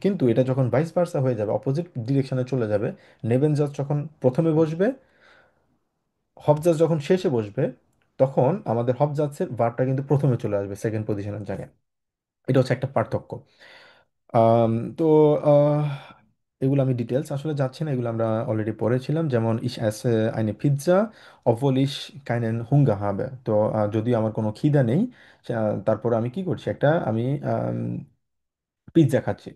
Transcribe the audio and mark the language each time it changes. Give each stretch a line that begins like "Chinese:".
Bangla: কিন্তু এটা যখন ভাইস ভার্সা হয়ে যাবে, অপোজিট ডিরেকশনে চলে যাবে, নেবেন জাস যখন প্রথমে বসবে, হবজাস যখন শেষে বসবে, তখন আমাদের হবজাসের ভার্বটা কিন্তু প্রথমে চলে আসবে সেকেন্ড পজিশনের জায়গায়। এটা হচ্ছে একটা পার্থক্য। তো আহ, এগুলো আমি ডিটেলস আসলে যাচ্ছি না, এগুলো আমরা অলরেডি পড়েছিলাম। যেমন
German: ইস esse eine Pizza obwohl ich keinen Hunger habe।
Bangla: তো যদিও আমার কোনো খিদা নেই, তারপর আমি কি করছি, একটা আমি পিৎজা খাচ্ছি।